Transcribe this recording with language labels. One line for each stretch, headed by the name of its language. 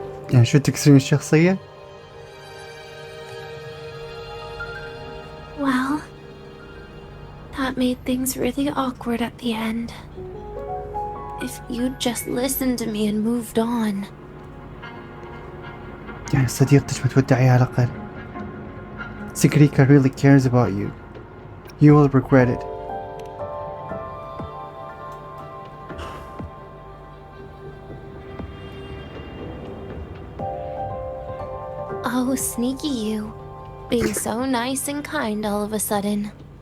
Arabic: يعني شو تكسرين الشخصية؟
English: Well, that made things really awkward at the end. if you'd just listened to me and moved on.
Arabic: يعني صديقتك متودعيها على الأقل.
English: سكريكا really cares about you. You will regret it. Oh, sneaky you. Being so nice and kind all of a sudden.